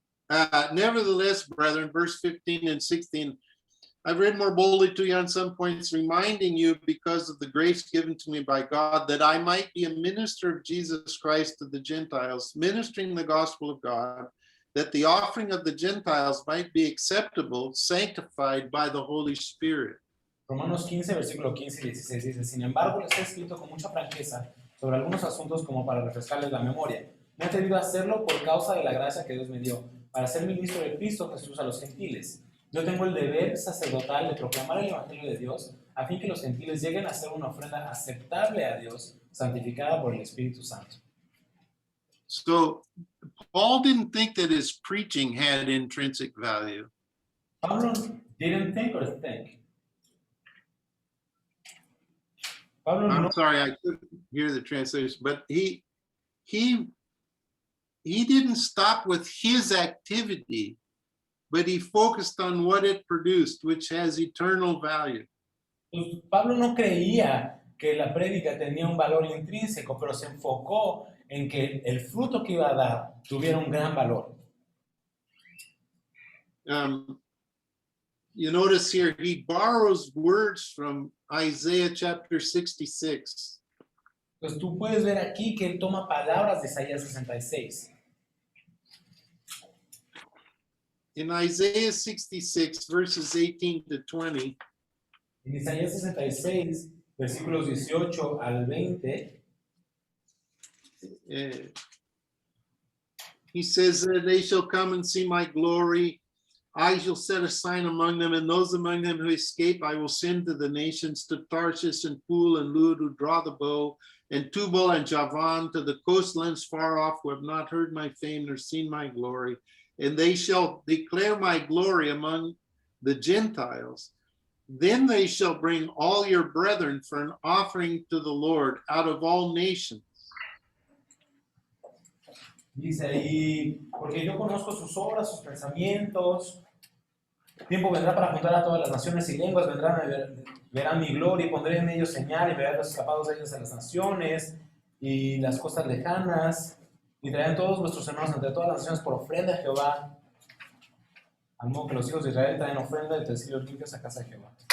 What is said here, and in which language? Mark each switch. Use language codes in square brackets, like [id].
[en] Nevertheless, brethren, verse 15 and 16, I've read more boldly to you on some points, reminding you because of the grace given to me by God, that I might be a minister of Jesus Christ to the Gentiles, ministering the gospel of God, that the offering of the Gentiles might be acceptable, sanctified by the Holy Spirit. [es] Romanos 15, versículo 15 y 16 dice, sin embargo, les he escrito con mucha franqueza sobre algunos asuntos como para refrescarles la memoria. Me he atrevido a hacerlo por causa de la gracia que Dios me dio, para ser ministro de Cristo Jesús a los gentiles. Yo tengo el deber sacerdotal de proclamar el evangelio de Dios, a fin que los gentiles lleguen a ser una ofrenda aceptable a Dios, santificada por el Espíritu Santo. [en] So, Paul didn't think that his preaching had intrinsic value. Pablo didn't think or think. [es] Pablo no. [en] I'm sorry, I couldn't hear the translation, but he didn't stop with his activity, but he focused on what it produced, which has eternal value. [es] Pablo no creía que la prédica tenía un valor intrínseco, pero se enfocó en que el fruto que iba a dar tuviera un gran valor. [en] you notice here, he borrows words from Isaiah chapter 66. [es] Entonces tú puedes ver aquí que él toma palabras de Isaías 66. [en] In Isaiah 66, verses 18 to 20, [es] En Isaías 66, versículos 18 al 20, [en] he says, they shall come and see my glory. I shall set a sign among them, and those among them who escape I will send to the nations, to Tarshish and Pul and Lud, who draw the bow, and Tubal and Javan, to the coastlands far off, who have not heard my fame nor seen my glory. And they shall declare my glory among the Gentiles. Then they shall bring all your brethren for an offering to the Lord out of all nations. [es] dice ahí, porque yo conozco sus obras, sus pensamientos. Tiempo vendrá para juntar a todas las naciones y lenguas, verán mi gloria y pondré en ellos señal y verán los escapados de ellos a las naciones y las costas lejanas y traerán todos vuestros hermanos entre todas las naciones por ofrenda a Jehová, al modo que los hijos de Israel traen ofrenda de utensilios limpios a casa de Jehová.